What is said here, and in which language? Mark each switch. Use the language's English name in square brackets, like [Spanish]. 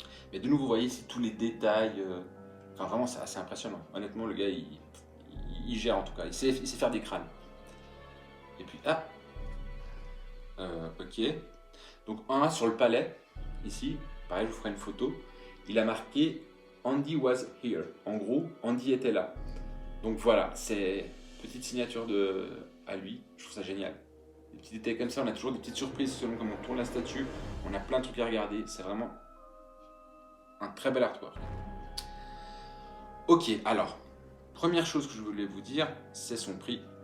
[French] Mais de nouveau, vous voyez ici tous les détails. Enfin, vraiment, c'est assez impressionnant. Honnêtement, le gars, il gère en tout cas. Il sait faire des crânes. Et puis, ok. Donc, sur le palais, ici, pareil, je vous ferai une photo. Il a marqué [English] Andy was here. [French] En gros, Andy était là. Donc voilà, c'est petite signature à lui. Je trouve ça génial. Des petits détails comme ça, on a toujours des petites surprises selon comment on tourne la statue. On a plein de trucs à regarder. C'est vraiment un très bel artwork. Ok, alors, première chose que je voulais vous dire, c'est son prix.